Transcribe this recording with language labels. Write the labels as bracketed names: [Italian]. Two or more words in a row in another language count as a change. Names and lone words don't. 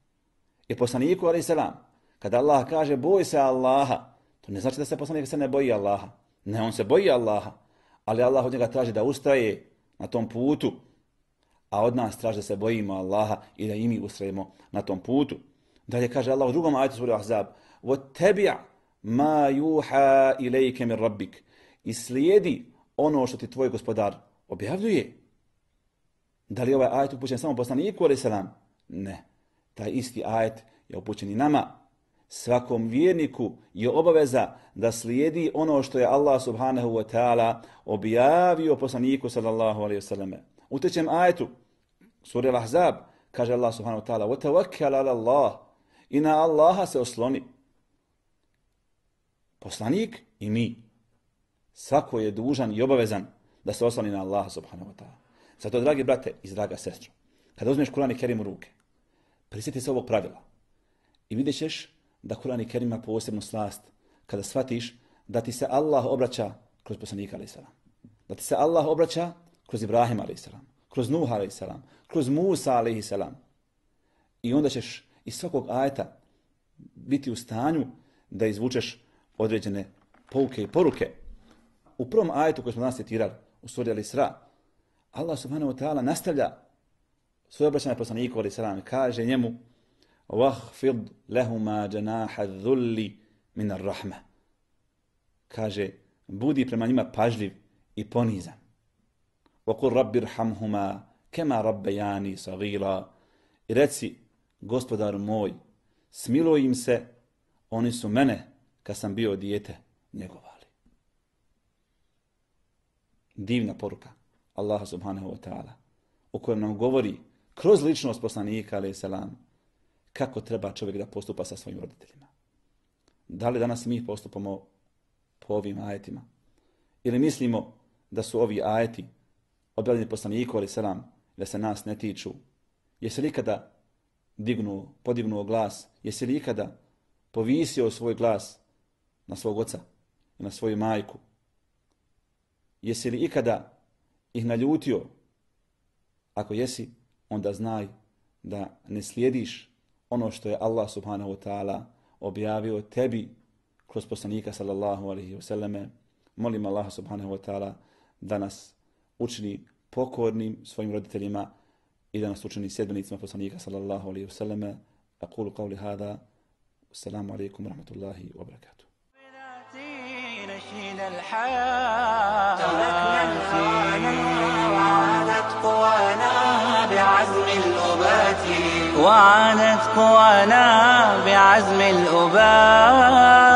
[Bosnian] I poslaniku [Arabic] عليه السلام, [Bosnian] kada Allah kaže boj se Allaha, to ne znači da se poslanik se ne boji Allaha. Ne, on se boji Allaha, ali Allah od njega traži da ustraje na tom putu, a od nas traži da se bojimo Allaha i da i mi ustrajemo na tom putu. Dalje kaže Allah u drugom ajetu sure Ahzab: [Arabic] وَاتَّبِعْ مَا يُوحَى إِلَيْكَ مِنْ رَبِّكَ. [Bosnian] I slijedi ono što ti tvoj gospodar objavljuje. Da li je ovaj ajet upućen samo poslaniku [Arabic] عليه السلام? [Bosnian] Ne. Taj isti ajet je upućen i nama. Svakom vjerniku je obaveza da slijedi ono što je Allah [Arabic] سبحانه وتعالى [Bosnian] objavio poslaniku [Arabic] صلى الله عليه وسلم. [Bosnian] U trećem ajetu sure Al-Ahzab kaže Allah [Arabic] سبحانه وتعالى: وَتَوَكَّلْ عَلَى اللَّهِ. [Bosnian] I na Allaha se osloni. Poslanik i mi. Svako je dužan i obavezan da se osloni na Allaha [Arabic] سبحانه وتعالى. [Bosnian] Zato, dragi brate i draga sestro, kada uzmeš Kur'an i Kerim u ruke, prisjeti se ovog pravila i vidjet ćeš da Kur'an i Kerim ima posebnu slast kada shvatiš da ti se Allah obraća kroz poslanika [Arabic] عليه السلام. [Bosnian] Da ti se Allah obraća kroz Ibrahima [Arabic] عليه السلام, [Bosnian] kroz Nuha [Arabic] عليه السلام, [Bosnian] kroz Musa [Arabic] عليه السلام. [Bosnian] I onda ćeš iz svakog ajeta biti u stanju da izvučeš određene pouke i poruke. U prvom ajetu koji smo danas citirali, u suri Al-Isra, Allah [Arabic] سبحانه وتعالى [Bosnian] nastavlja svoje obraćanje poslaniku [Arabic] عليه السلام [Bosnian] i kaže njemu: [Arabic] وَخْفِضْ لَهُمَا جَنَاحَ الذُّلِّ مِنَ الرَّحْمَةِ. [Bosnian] Kaže, budi prema njima pažljiv i ponizan. [Arabic] وَقُلْ رَبِّ ارْحَمْهُمَا كَمَا رَبَّيَانِي صَغِيرًا. [Bosnian] I reci, gospodaru moj, smiluj im se, oni su mene, kad sam bio dijete, njegovali. Divna poruka Allaha [Arabic] سبحانه وتعالى, [Bosnian] u kojem nam govori kroz ličnost poslanika [Arabic] عليه السلام [Bosnian] kako treba čovjek da postupa sa svojim roditeljima. Da li danas mi postupamo po ovim ajetima? Ili mislimo da su ovi ajeti objavljeni poslaniku [Arabic] عليه السلام [Bosnian] da se nas ne tiču? Jesi li ikada podignuo glas? Jesi li ikada povisio svoj glas na svog oca i na svoju majku? Jesi li ikada ih naljutio? Ako jesi, onda znaj da ne slijediš ono što je Allah [Arabic] سبحانه وتعالى [Bosnian] objavio tebi kroz poslanika [Arabic] صلى الله عليه وسلم. [Bosnian] Molim Allah [Arabic] سبحانه وتعالى [Bosnian] da nas učini pokornim svojim roditeljima i da nas učini sljedbenicima poslanika [Arabic] صلى الله عليه وسلم. أقول قولي هذا. السلام عليكم ورحمة الله وبركاته. نشيد الحياة. تركنا الهوانا وعادت قوانا بعزم الأبات، وعادت قوانا بعزم الأبات.